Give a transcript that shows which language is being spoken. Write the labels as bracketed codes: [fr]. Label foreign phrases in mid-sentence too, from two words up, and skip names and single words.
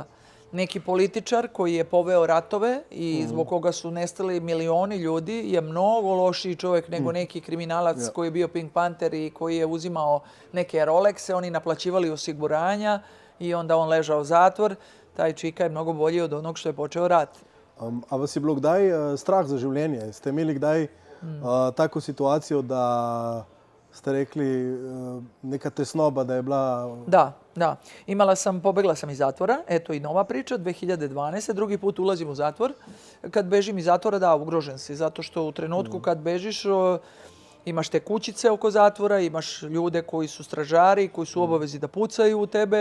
[sr] Neki političar koji je poveo ratove i zbog koga su nestali milioni ljudi je mnogo lošiji čovjek nego neki kriminalac koji je bio Pink Panther i koji je uzimao neke Rolexe, oni naplaćivali osiguranja i onda on ležao u zatvor. Taj čika je mnogo bolji od onog što je počeo rat. [sl] A vas je bilo kdaj strah za življenje? Ste imeli kdaj tako situacijo, da ste rekli neka tesnoba, da je bila... [sr] Da. Pobegla sam iz zatvora. Eto i nova priča, 2012. Drugi put ulazim u zatvor. Kad bežim iz zatvora, ugrožen si. Zato što u trenutku kad bežiš, imaš te kućice oko zatvora, imaš ljude koji su stražari, koji su u obavezi da pucaju u tebe.